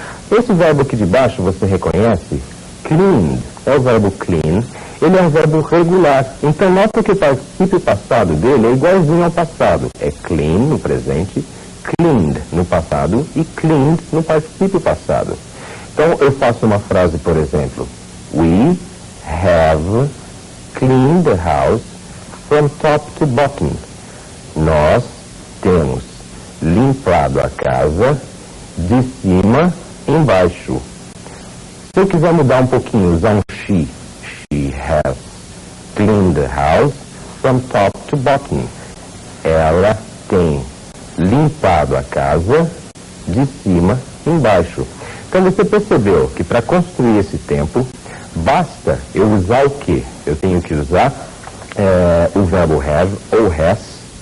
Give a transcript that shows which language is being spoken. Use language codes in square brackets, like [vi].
[pt] Esse verbo aqui de baixo, você reconhece? Cleaned. É o verbo clean. Ele é um verbo regular. Então, nota que o particípio passado dele é igualzinho ao passado. É clean no presente, cleaned no passado e cleaned no particípio passado. Então, eu faço uma frase, por exemplo. [en] We have cleaned the house from top to bottom. [pt] Nós temos limpado a casa de cima embaixo. Se eu quiser mudar um pouquinho, usar um she. [en] She has cleaned the house from top to bottom. [pt] Ela tem limpado a casa de cima embaixo. Então você percebeu que para construir esse tempo, basta eu usar o quê? Eu tenho que usar o verbo have ou has.